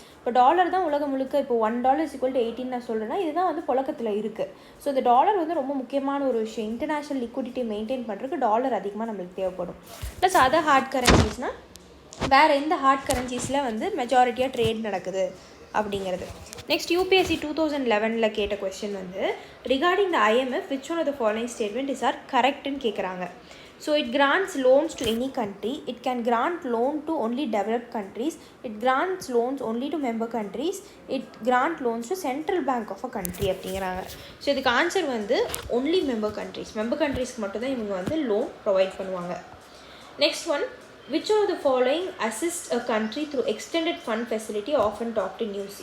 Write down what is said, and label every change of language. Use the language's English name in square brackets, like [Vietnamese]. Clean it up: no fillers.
[Tamil] இப்போ டாலர் தான் உலகம் முழுக்க, இப்போ $1 = 18 நான் சொல்கிறேன்னா இதுதான் வந்து புழக்கத்தில் இருக்குது. ஸோ இந்த டாலர் வந்து ரொம்ப முக்கியமான ஒரு விஷயம். இன்டர்நேஷ்னல் லிக்விடிட்டி மெயின்டைன் பண்ணுறதுக்கு டாலர் அதிகமாக நம்மளுக்கு தேவைப்படும். ப்ளஸ் அதர் ஹார்ட் கரன்சிஸ்னால் வேறு எந்த ஹார்ட் கரன்சிஸில் வந்து மெஜாரிட்டியாக ட்ரேட் நடக்குது அப்படிங்கிறது. [English] next UPSC 2011 கேட்ட question வந்து, regarding the IMF which one of the following statement is are [Tamil] கரெக்ட்னு கேட்குறாங்க. [English] So it grants loans to any country, it can grant loan to only developed countries, it grants loans only to member countries, it grant loans to central bank of a country அப்படிங்கிறாங்க. [Tamil] So இதுக்கு answer வந்து only member countries. Member கண்ட்ரீஸ்க்கு மட்டும்தான் இவங்க வந்து loan provide பண்ணுவாங்க. [English] Next one, which one of the following assists a country through extended fund facility often talked in news?